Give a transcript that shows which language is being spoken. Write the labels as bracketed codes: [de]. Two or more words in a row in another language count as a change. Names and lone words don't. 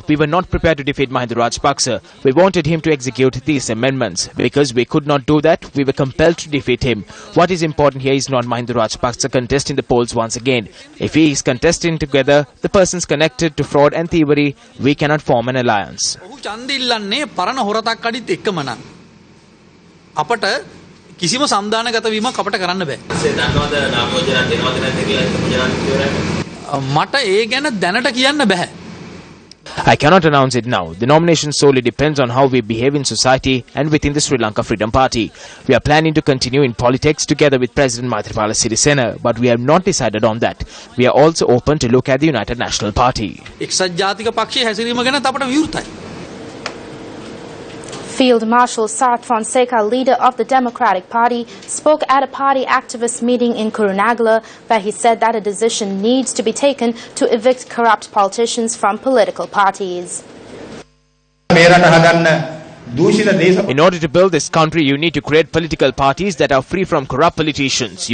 [en] We were not prepared to defeat Mahinda Rajapaksa. We wanted him to execute these amendments. Because we could not do that, we were compelled to defeat him. What is important here is not Mahinda Rajapaksa contesting the polls once again. If he is contesting together the persons connected to fraud and thievery, we cannot form an alliance. [si] කිසිම සම්දානගත වීමක් අපට කරන්න බෑ. මට ඒ ගැන දැනට කියන්න බෑ. [en] I cannot announce it now. The nomination solely depends on how we behave in society and within the Sri Lanka Freedom Party. We are planning to continue in politics together with President Maithripala Sirisena, but we have not decided on that. We are also open to look at the United National Party. [si] එක්සත් ජාතික පක්ෂයේ හැසිරීම ගැන අපට විවෘතයි. [en] Field Marshal Sarth Fonseca, leader of the Democratic Party, spoke at a party activist meeting in Kurunagala, where he said that a decision needs to be taken to evict corrupt politicians from political parties. In order to build this country, you need to create political parties that are free from corrupt politicians.